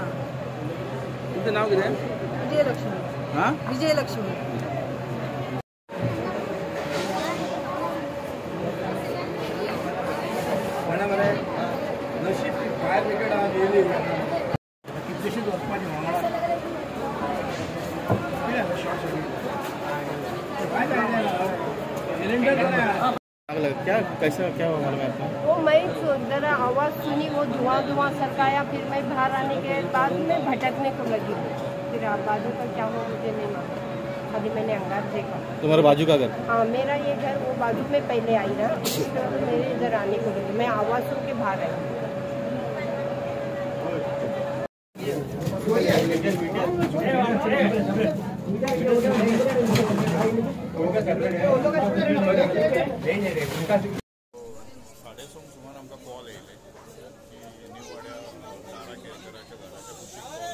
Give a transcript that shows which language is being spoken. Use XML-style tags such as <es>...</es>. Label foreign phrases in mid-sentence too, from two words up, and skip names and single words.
<kok>तुमचें नांव कितें? विजयलक्ष्मी। हां विजयलक्ष्मी। नशीब फायर ब्रिगेड येयली कितलीशींच वचपाची वांगडा</kok> <hi>क्या कैसा क्या हुआ मालूम है आपको? वो मैं जरा आवाज़ सुनी, वो धुआं धुआं सरकाया, फिर मैं बाहर आने के बाद में भटकने को लगी। फिर बाजू का क्या हो मुझे नहीं मालूम, अभी मैंने अंगार देखा। तुम्हारे बाजू का घर? हाँ मेरा ये घर, वो बाजू में पहले आई ना, तो मेरे इधर आने को लगी, मैं आवाज़ सुन के बाहर आई।</hi> <kok>साडेसंक सुमार आमकां कॉल येयले की न्यू वाड्या घराच्या कुशीक कॉल जालो।</kok>